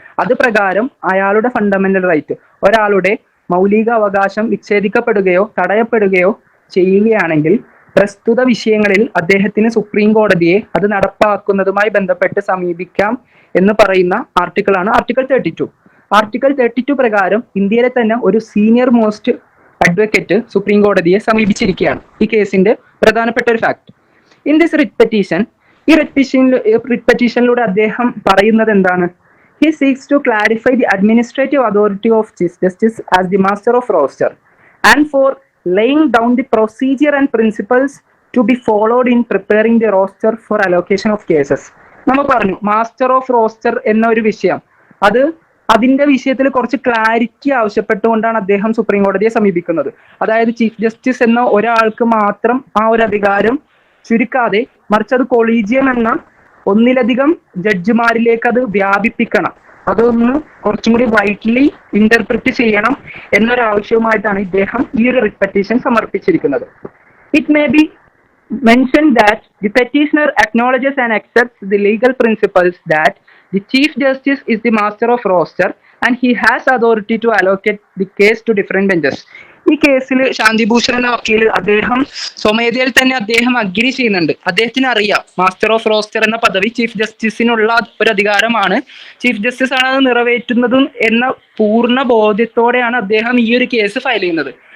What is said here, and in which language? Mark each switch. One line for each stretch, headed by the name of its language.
Malayalam: അത് പ്രകാരം അയാളുടെ ഫണ്ടമെന്റൽ റൈറ്റ്, ഒരാളുടെ മൗലിക അവകാശം വിച്ഛേദിക്കപ്പെടുകയോ തടയപ്പെടുകയോ ചെയ്യുകയാണെങ്കിൽ പ്രസ്തുത വിഷയങ്ങളിൽ അദ്ദേഹത്തിന് സുപ്രീം കോടതിയെ അത് നടപ്പാക്കുന്നതുമായി ബന്ധപ്പെട്ട് സമീപിക്കാം എന്ന് പറയുന്ന ആർട്ടിക്കിളാണ് ആർട്ടിക്കിൾ 32. ആർട്ടിക്കിൾ 32 പ്രകാരം ഇന്ത്യയിലെ തന്നെ ഒരു സീനിയർ മോസ്റ്റ് അഡ്വക്കേറ്റ് സുപ്രീം കോടതിയെ സമീപിച്ചിരിക്കുകയാണ്. ഈ കേസിന്റെ പ്രധാനപ്പെട്ട ഒരു fact.
English: in this writ petition,
Malayalam: ഈ റിറ്റ് പെറ്റീഷനിലൂടെ അദ്ദേഹം പറയുന്നത് എന്താണ്?
English: He seeks to clarify the administrative authority of Chief Justice as the master of roster and for laying down the procedure and principles to be followed in preparing the roster for allocation of cases.
Malayalam: നമ്മൾ പറഞ്ഞു master of roster എന്ന ഒരു വിഷയം, അതിന്റെ വിഷയത്തിൽ കുറച്ച് clarity ആവശ്യപ്പെട്ടുകൊണ്ടാണ് അദ്ദേഹം supreme കോടതിയെ സമീപിക്കുന്നത്. അതായത് ചീഫ് ജസ്റ്റിസ് എന്ന ഒരാൾക്ക് മാത്രം ആ ഒരു അധികാരം ചുരുക്കാതെ മറിച്ച് അത് കൊളീജിയം എന്ന ഒന്നിലധികം ജഡ്ജിമാരിലേക്ക് അത് വ്യാപിപ്പിക്കണം, അതൊന്ന് കുറച്ചും കൂടി വൈഡ്ലി ഇന്റർപ്രിറ്റ് ചെയ്യണം എന്നൊരാവശ്യവുമായിട്ടാണ് ഇദ്ദേഹം ഈ ഒരു writ petition സമർപ്പിച്ചിരിക്കുന്നത്.
English: It may be mentioned that the petitioner acknowledges and accepts the legal principles that the Chief Justice is the master of roster and he has authority to allocate the case to different benches.
Malayalam: ഈ കേസിൽ ശാന്തി ഭൂഷൺ എന്ന വക്കീൽ അദ്ദേഹം സ്വമേധയിൽ തന്നെ അദ്ദേഹം agri ചെയ്യുന്നുണ്ട്. അദ്ദേഹത്തിന് അറിയാം മാസ്റ്റർ ഓഫ് റോസ്റ്റർ എന്ന പദവി ചീഫ് ജസ്റ്റിസിനുള്ള ഒരു അധികാരമാണ്, ചീഫ് ജസ്റ്റിസ് ആണ് അത് നിറവേറ്റുന്നതും എന്ന പൂർണ്ണ ബോധ്യത്തോടെയാണ് അദ്ദേഹം ഈ ഒരു കേസ് ഫയൽ ചെയ്യുന്നത്.